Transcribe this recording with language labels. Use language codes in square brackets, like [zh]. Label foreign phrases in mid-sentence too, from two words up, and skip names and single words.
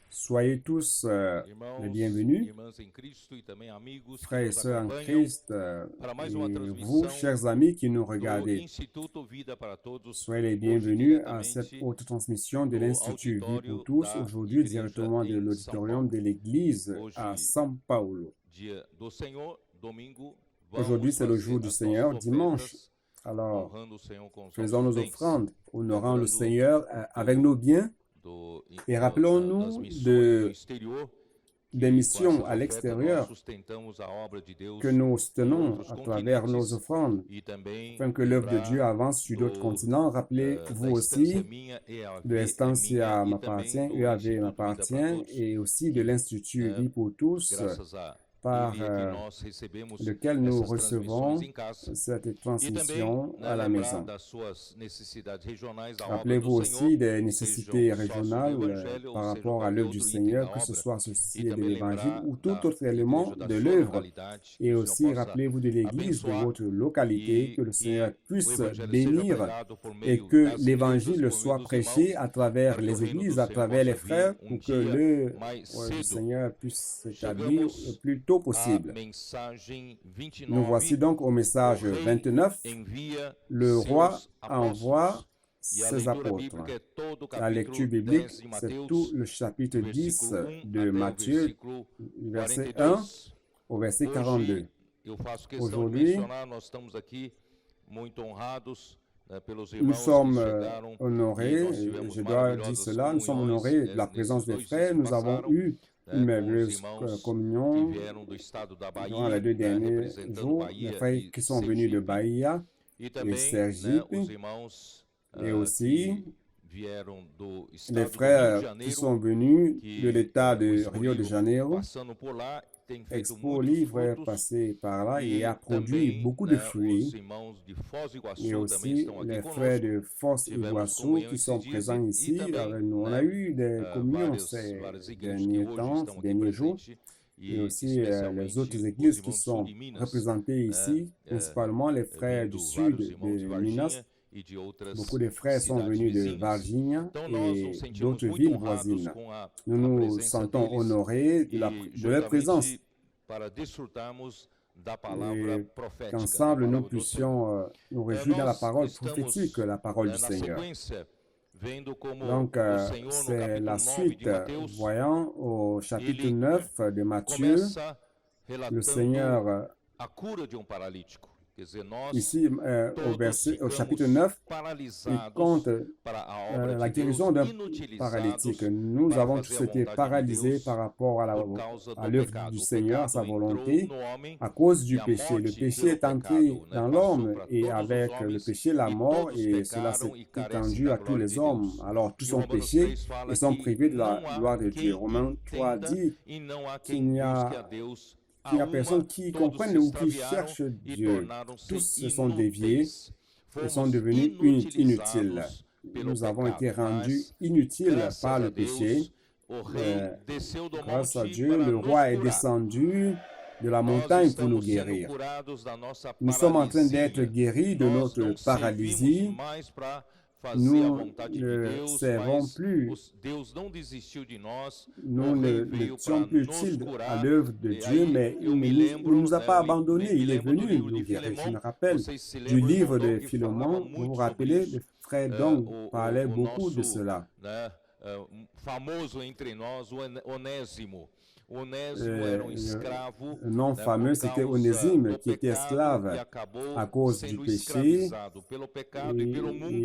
[fr] Soyez tous les [pt] Irmãos, [fr] bienvenus, [pt] irmãs em Cristo e também amigos que [fr] frères et [pt] nos [fr] sœurs en [pt] acompanham [fr] Christ, [pt] para mais [fr] et [pt] uma [fr] vous, [pt] transmissão [fr] chers amis qui nous [pt] do [fr] regardez. [pt] Instituto Vida para Todos, [fr] Soyez les [pt] hoje [fr] bienvenus à cette [pt] diretamente [fr] haute transmission de [pt] do [fr] l'Institut Vie pour [pt] auditório [fr] tous, [pt] da [fr] aujourd'hui [pt] Igreja [fr] directement de [pt] em São [fr] l'auditorium [pt] Paulo. [fr] de l'Église à [pt] Hoje, [fr] São Paulo. [pt] dia do Senhor, domingo, [fr] Aujourd'hui, [pt] vamos [fr] c'est le [pt] fazer [fr] jour du [pt] as [fr] Seigneur, [pt] nossas [fr] dimanche. [pt] ofertas, [fr] Alors, [pt] honrando o Senhor com os [fr] faisons [pt] nossos [fr] nos [pt] bens. [fr] offrandes, honorant le [pt] Lembrando [fr] Seigneur avec nos biens et [pt] das [fr] rappelons-nous [pt] missões no exterior, [fr] des [pt] que [fr] missions [pt] com essas [fr] à [pt] ofertas nós [fr] l'extérieur [pt] sustentamos a obra de Deus [fr] que nous [pt] em [fr] soutenons [pt] outros [fr] à travers nos [pt] continentes [fr] offrandes, [pt] e também [fr] afin que l'œuvre de Dieu [pt] lembrar [fr] avance sur d'autres continents. [pt] da [fr] Rappelez-vous [pt] Estância [fr] aussi [pt] Minha [fr] de [pt] EAV é [fr] l'Estancia [pt] minha e também [fr] m'appartient, [pt] do [fr] EAV [pt] Instituto Vida para [fr] m'appartient, [pt] Todos, [fr] et aussi de l'Institut [pt] né? [fr] Vie pour tous, [pt] Graças a [fr] par [pt] ele é que nós recebemos [fr] lequel nous [pt] essas transmissões [fr] recevons [pt] em casa. [fr] cette [pt] E também, [fr] transmission [pt] né, [fr] à la [pt] lembrar [fr] maison. [pt] das suas necessidades regionais, a obra do [fr] Rappelez-vous aussi [pt] Senhor, [fr] des nécessités [pt] sejam sócios do [fr] régionales [pt] Evangelho ou [fr] par [pt] sejam [fr] rapport à [pt] qualquer [fr] l'œuvre du [pt] outro item da [fr] Seigneur, que ce [pt] obra. [fr] soit [pt] E [fr] associé de [pt] também [fr] l'Évangile [pt] lembrar [fr] ou tout [pt] da [fr] autre élément [pt] igreja da [fr] de [pt] sua [fr] l'œuvre. [pt] localidade, que [fr] Et [pt] o [fr] aussi, [pt] Senhor possa [fr] rappelez-vous de l'Église de [pt] abençoar [fr] votre localité, [pt] e [fr] que le Seigneur [pt] que o [fr] puisse [pt] Evangelho seja [fr] bénir [pt] pregado por [fr] et [pt] meio [fr] que [pt] das igrejas, [fr] l'Évangile [pt] por meio [fr] soit [pt] dos [fr] prêché [pt] irmãos, [fr] à travers [pt] para que o [fr] les [pt] reino [fr] églises, [pt] do [fr] à [pt] Senhor [fr] travers les [pt] possa [fr] frères, [pt] vir [fr] pour que [pt] dia [fr] le [pt] mais [fr] du [pt] cedo. [fr] Seigneur puisse s'établir le [pt] Chegamos [fr] plus tôt [pt] à [fr] possible. [pt] mensagem [fr] Nous voici [pt] 29. [fr] donc au [pt] O [fr] message [pt] rei [fr] 29. [pt] envia [fr] Le roi [pt] seus [fr] envoie [pt] apóstolos. E a [fr] ses [pt] leitura [fr] apôtres. [pt] bíblica é todo o [fr] La lecture [pt] capítulo [fr] biblique, [pt] 10 de [fr] c'est tout [pt] Mateus, [fr] le chapitre [pt] do [fr] 10 [pt] versículo 1 [fr] de [pt] até o [fr] Matthieu, [pt] versículo [fr] verset 1 [pt] 42. [fr] au verset 42. [pt] Hoje eu faço questão de [fr] Aujourd'hui, [pt] mencionar, nós estamos aqui muito honrados, né, pelos [fr] nous [pt] irmãos que [fr] sommes [pt] chegaram e [fr] honorés, [pt] nós [fr] et [pt] tivemos [fr] je dois dire [pt] maravilhosas [fr] cela, nous sommes [pt] comunhões [fr] honorés de la [pt] nesses [fr] présence des [pt] 2 dias [fr] frères. [pt] que [fr] Nous avons [pt] passaram, eu né, [fr] une [pt] com os [fr] merveilleuse [pt] irmãos que [fr] communion [pt] vieram do estado da [fr] durant les [pt] Bahia, [fr] 2 [pt] né, [fr] derniers [pt] representando [fr] jours. Les [pt] Bahia [fr] frères [pt] e [fr] qui sont venus de [pt] Sergipe, [fr] Bahia [pt] e [fr] et [pt] também, né, [fr] Sergipe, [pt] os irmãos [fr] et aussi [pt] que vieram do [fr] les [pt] estado do Rio de [fr] frères qui [pt] Janeiro, [fr] sont venus [pt] que [fr] de l'État [pt] o [fr] de [pt] Expo [fr] Rio de [pt] Livre, [fr] Janeiro. [pt] passando por lá, tem feito [fr] Expo [pt] muitos [fr] Livre est [pt] frutos. [fr] passé par là et [pt] E [fr] a produit [pt] também, [fr] beaucoup de [pt] né, os [fr] fruits. [pt] irmãos de Foz do [fr] Et [pt] Iguaçu também [fr] aussi [pt] estão aqui [fr] les frères [pt] conosco. [fr] de Foz [pt] Tivemos [fr] Iguaçu [pt] comunhão [fr] qui [pt] esses [fr] sont [pt] dias [fr] présents [pt] e [fr] ici [pt] também, [fr] avec nous. On [pt] né, [fr] a eu des communions [pt] várias [fr] ces [pt] igrejas que [fr] derniers [pt] hoje [fr] temps, [pt] estão [fr] ces [pt] aqui [fr] derniers jours. [pt] presentes [fr] Et [pt] e [fr] aussi les [pt] especialmente [fr] autres [pt] os [fr] églises qui [pt] irmãos do sul [fr] sont [pt] de Minas, [fr] représentées [pt] né, [fr] ici, principalement les frères du [pt] vindo [fr] sud [pt] vários irmãos de [fr] de Minas. [pt] Varginha e de outras [fr] Beaucoup de frères sont [pt] cidades [fr] venus de [pt] vizinhas. [fr] Varginha [pt] Então nós [fr] et [pt] nos sentimos [fr] d'autres [pt] muito [fr] villes [pt] honrados [fr] voisines. [pt] com a [fr] Nous nous [pt] presença [fr] sentons [pt] deles [fr] honorés de leur présence [pt] juntamente para desfrutarmos da palavra [fr] et [pt] profética, da [fr] qu'ensemble nous [pt] palavra do Senhor. [fr] puissions nous réjouir dans la [pt] Nós [fr] parole [pt] estamos, [fr] prophétique, la parole [pt] né, [fr] du [pt] na [fr] Seigneur. [pt] sequência, vendo como [fr] Donc, [pt] o Senhor no [fr] c'est [pt] capítulo [fr] la [pt] 9 [fr] suite, [pt] de Mateus, [fr] voyant au chapitre [pt] ele [fr] 9 de Matthieu, [pt] começa [fr] le [pt] relatando [fr] Seigneur, [pt] a cura de paralítico. Quer dizer, nós [fr] ici au chapitre 9, il [pt] paralisados [fr] compte [pt] para a obra [fr] la [pt] de Deus, [fr] guérison d'un [pt] inutilizados [fr] paralytique. Nous [pt] para [fr] avons [pt] fazer [fr] tous [pt] a [fr] été [pt] vontade de [fr] paralysés [pt] Deus [fr] par rapport [pt] por causa [fr] à [pt] do [fr] l'œuvre [pt] pecado. [fr] du [pt] O [fr] Seigneur, à sa [pt] pecado [fr] volonté, [pt] entrou no homem [fr] à cause [pt] e [fr] du [pt] a [fr] péché. Le [pt] morte [fr] péché [pt] pelo [fr] est entré [pt] pecado, né, [fr] dans [pt] passou [fr] l'homme [pt] para [fr] et [pt] todos os [fr] avec le [pt] homens [fr] péché, la [pt] e [fr] mort, [pt] todos [fr] et cela s'est [pt] pecaram e carecem [fr] étendu [pt] da [fr] à tous [pt] glória [fr] les [pt] de [fr] hommes. [pt] Deus. [fr] Alors tous [pt] E [fr] ont [pt] Romanos [fr] péché [pt] 3 fala [fr] et sont [pt] que [fr] privés de la [pt] não há [fr] gloire de Dieu. [pt] quem [fr] Romains 3 [pt] entenda [fr] dit [pt] e não há [fr] qu'il [pt] quem [fr] n'y [pt] busque [fr] a [pt] a Deus. [fr] qu'il n'y a [pt] A [fr] personne [pt] uma, [fr] qui [pt] todos [fr] comprenne [pt] se [fr] ou qui [pt] extraviaram [fr] cherche [pt] e [fr] Dieu. [pt] tornaram-se [fr] Tous se sont déviés [pt] inúteis. [fr] et sont [pt] Fomos [fr] devenus inutiles. [pt] inutilizados pelo [fr] Nous avons été [pt] pecado, [fr] rendus [pt] mas [fr] inutiles [pt] graças [fr] par [pt] a [fr] le péché. [pt] Deus, o rei desceu do [fr] Grâce à [pt] monte [fr] Dieu, [pt] para [fr] le [pt] nos [fr] roi est [pt] curar. [fr] descendu de la [pt] Nós [fr] montagne pour nous [pt] estamos sendo [fr] guérir. [pt] curados da nossa [fr] Nous sommes en train d'être [pt] paralisia. [fr] guéris de [pt] Nós [fr] notre [pt] não [fr] paralysie. [pt] servimos mais para fazer a [fr] Nous [pt] vontade de [fr] ne [pt] Deus, [fr] servons [pt] mas [fr] plus, [pt] Deus não desistiu de nós. [fr] nous [pt] O rei [fr] ne [pt] veio [fr] sommes [pt] para [fr] plus [pt] nos [fr] utiles à [pt] curar. [fr] l'œuvre de [pt] E [fr] Dieu, [pt] aí [fr] mais [pt] eu [fr] il [pt] me [fr] ne [pt] lembro, [fr] nous a [pt] né, [fr] pas [pt] eu me [fr] abandonnés, il est [pt] lembro do [fr] venu [pt] livro [fr] nous [pt] de [fr] guérir. Je [pt] Filemão. [fr] me rappelle [pt] Vocês se [fr] du [pt] lembram, [fr] livre [pt] irmão [fr] de [pt] Dom, que falava [fr] Philémon, vous [pt] muito [fr] vous [pt] sobre [fr] rappelez, [pt] isso. [fr] le frère Dong parlait [pt] O [fr] beaucoup de [pt] nosso, [fr] cela. [pt] né, famoso entre nós, o Onésimo. Onésimo era escravo, [fr] Le nom [pt] né, [fr] fameux, c'était Onésime, qui était esclave à cause du péché. [pt] pelo pecado e pelo mundo.